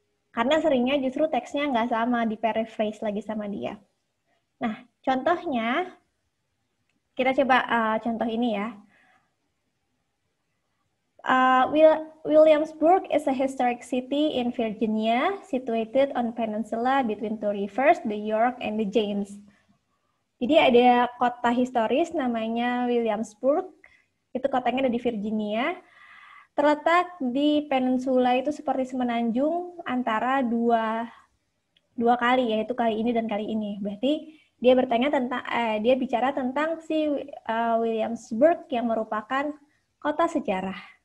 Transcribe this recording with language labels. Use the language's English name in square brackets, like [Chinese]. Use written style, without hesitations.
[Indonesian] Karena seringnya justru teksnya nggak sama, di paraphrase lagi sama dia. Nah, contohnya, kita coba contoh ini ya. [English] Williamsburg is a historic city in Virginia, situated on peninsula between two rivers, the York and the James. [Indonesian] Jadi ada kota historis namanya Williamsburg, itu kotanya ada di Virginia, terletak di peninsula itu seperti semenanjung antara dua kali, yaitu kali ini dan kali ini. Berarti dia bicara tentang si Williamsburg yang merupakan kota sejarah.